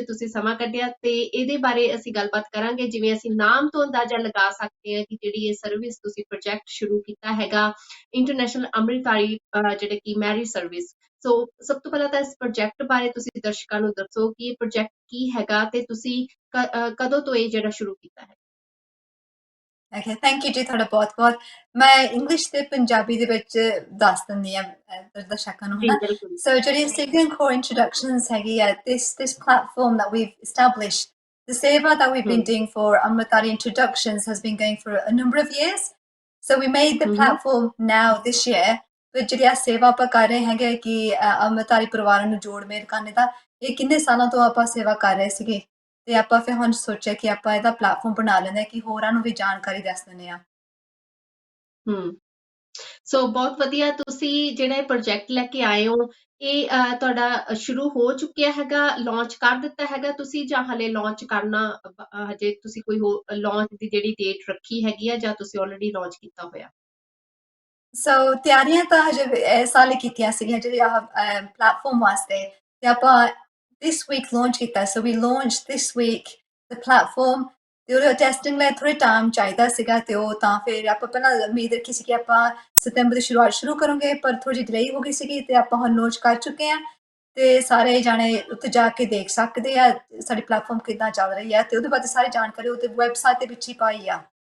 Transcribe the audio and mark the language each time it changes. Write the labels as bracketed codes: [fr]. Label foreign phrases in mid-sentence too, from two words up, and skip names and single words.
[pa] ਤੁਸੀਂ ਸਮਾਂ ਕੱਢਿਆ ਤੇ ਇਹਦੇ ਬਾਰੇ ਅਸੀਂ ਗੱਲਬਾਤ ਕਰਾਂਗੇ। ਜਿਵੇਂ ਅਸੀਂ ਨਾਮ ਤੋਂ ਅੰਦਾਜ਼ਾ ਲਗਾ ਸਕਦੇ ਹਾਂ ਕਿ ਜਿਹੜੀ ਇਹ ਸਰਵਿਸ ਤੁਸੀਂ ਪ੍ਰੋਜੈਕਟ ਸ਼ੁਰੂ ਕੀਤਾ ਹੈਗਾ, ਇੰਟਰਨੈਸ਼ਨਲ ਅੰਮ੍ਰਿਤਧਾਰੀ ਜਿਹੜੇ ਕਿ ਮੈਰਿਜ ਸਰਵਿਸ। ਸੋ ਸਭ ਤੋਂ ਪਹਿਲਾਂ ਤਾਂ ਇਸ ਪ੍ਰੋਜੈਕਟ ਬਾਰੇ ਤੁਸੀਂ ਦਰਸ਼ਕਾਂ ਨੂੰ ਦੱਸੋ ਕਿ ਇਹ ਪ੍ਰੋਜੈਕਟ ਕੀ ਹੈਗਾ ਤੇ ਤੁਸੀਂ ਕਦੋਂ ਤੋਂ ਇਹ ਜਿਹੜਾ ਸ਼ੁਰੂ ਕੀਤਾ ਹੈ। [en] Okay, thank you [pa] ਜੀ ਤੁਹਾਡਾ ਬਹੁਤ-ਬਹੁਤ। ਮੈਂ ਇੰਗਲਿਸ਼ ਤੇ ਪੰਜਾਬੀ ਦੇ ਵਿੱਚ ਦੱਸ ਦਿੰਦੀ ਆ ਦਰਸ਼ਕਾਂ ਨੂੰ, ਜੀ ਹਨਾ। ਬਿਲਕੁਲ। So ਜਿਹੜੀ Signian Core Introductions ਹੈਗੀ ਆ, [en] this platform that we've established, the seva that we've been doing for Amritdhari introductions has been going for a number of years. So we made the platform now this year, but [pa] ਜਿਹੜੀ ਆ ਸੇਵਾ ਆਪਾਂ ਕਰ ਰਹੇ ਹੈਗੇ ਕਿ ਅੰਮ੍ਰਿਤਧਾਰੀ ਪਰਿਵਾਰਾਂ ਨੂੰ ਜੋੜ ਮੇਲ ਕਰਨੇ ਦਾ, ਇਹ ਕਿੰਨੇ ਸਾਲਾਂ ਤੋਂ ਆਪਾਂ ਸੇਵਾ ਕਰ ਰਹੇ ਸੀਗੇ। ਤੇ ਆਪਾਂ ਫਿਰ ਹੁਣ ਸੋਚਿਆ ਕਿ ਆਪਾਂ ਇਹਦਾ ਪਲੇਟਫਾਰਮ ਬਣਾ ਲੈਂਦੇ ਕਿ ਹੋਰਾਂ ਨੂੰ ਵੀ ਜਾਣਕਾਰੀ ਦੱਸ ਦਿੰਦੇ ਆ। ਸੋ ਬਹੁਤ ਵਧੀਆ। ਤੁਸੀਂ ਜਿਹੜਾ ਇਹ ਪ੍ਰੋਜੈਕਟ ਲੈ ਕੇ ਆਏ ਹੋ, ਇਹ ਤੁਹਾਡਾ ਸ਼ੁਰੂ ਹੋ ਚੁੱਕਿਆ ਹੈਗਾ, ਲਾਂਚ ਕਰ ਦਿੱਤਾ ਹੈਗਾ ਤੁਸੀਂ, ਜਾਂ ਹਲੇ ਲਾਂਚ ਕਰਨਾ ਹਜੇ ਤੁਸੀਂ ਕੋਈ ਹੋਰ ਲਾਂਚ ਦੀ ਜਿਹੜੀ ਡੇਟ ਰੱਖੀ ਹੈਗੀ ਆ, ਜਾਂ ਤੁਸੀਂ ਆਲਰੇਡੀ ਲਾਂਚ ਕੀਤਾ ਹੋਇਆ? ਸੋ ਤਿਆਰੀਆਂ ਤਾਂ ਹਜੇ ਇਸ ਸਾਲ ਹੀ ਕੀਤੀਆਂ ਸੀਗੀਆਂ ਜਿਹੜੀ ਆਹ ਪਲੇਟਫਾਰਮ ਵਾਸਤੇ, ਤੇ ਆਪਾਂ [en] this week launch [pa] ਕੀਤਾ। [en] So we launched this week the platform, [pa] ਤੇ ਉਹਦੇ ਟੈਸਟਿੰਗ ਲਈ ਥੋੜ੍ਹਾ ਟਾਈਮ ਚਾਹੀਦਾ ਸੀਗਾ, ਤੇ ਉਹ ਤਾਂ ਫਿਰ ਆਪਾਂ ਪਹਿਲਾਂ ਉਮੀਦ ਰੱਖੀ ਸੀ ਕਿ ਆਪਾਂ ਸਤੰਬਰ ਦੀ ਸ਼ੁਰੂਆਤ ਸ਼ੁਰੂ ਕਰਾਂਗੇ, ਪਰ ਥੋੜ੍ਹੀ ਜਿਹੀ ਡਿਲੇ ਹੋ ਗਈ ਸੀਗੀ, ਤੇ ਆਪਾਂ ਹੁਣ ਲਾਂਚ ਕਰ ਚੁੱਕੇ ਹਾਂ। ਤੇ ਸਾਰੇ ਜਾਣੇ ਉੱਥੇ ਜਾ ਕੇ ਦੇਖ ਸਕਦੇ ਆ ਸਾਡੀ ਪਲੇਟਫਾਰਮ ਕਿੱਦਾਂ ਚੱਲ ਰਹੀ ਹੈ, ਤੇ ਉਹਦੇ ਬਾਰੇ ਸਾਰੀ ਜਾਣਕਾਰੀ ਉਹਦੇ ਵੈਬਸਾਈਟ ਦੇ ਵਿੱਚ ਹੀ ਪਾਈ ਆ।